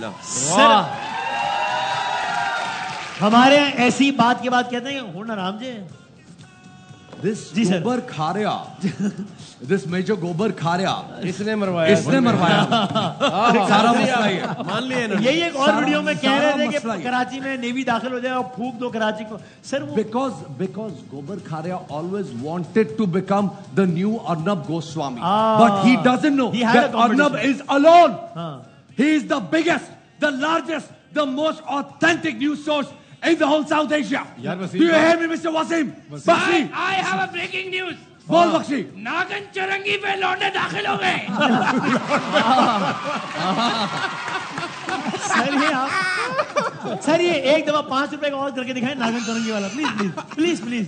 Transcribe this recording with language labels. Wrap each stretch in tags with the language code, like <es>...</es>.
<ur>سر ہمارے یہاں ایسی بات کے بعد کہتے ہیں کہ ہونا رام جی.</ur> <en>This Gobar Kharia, this Major Gobar Kharia,</en> <ur>اس نے مروایا. سارا مسئلہ یہ مان لیے. یہی ایک اور ویڈیو میں کہہ رہے تھے کہ کراچی میں نیوی داخل ہو جائے اور پھونک دو کراچی کو. سر</ur> <en>because Gobar Kharia always wanted to become the new Arnab Goswami, but he doesn't know that Arnab is alone. He is the biggest, the largest, the most authentic news source in the whole South Asia. Do you hear me, Mr. Wasim? Bakshi, I have a breaking news.</en> <ur>بول بخشی. ناگن چرنگی پہ لوٹے داخل ہو گئے. سر یہ ایک دفعہ 5 روپے کا اور کر کے دکھائیں ناگن چرنگی والا, پلیز.</ur>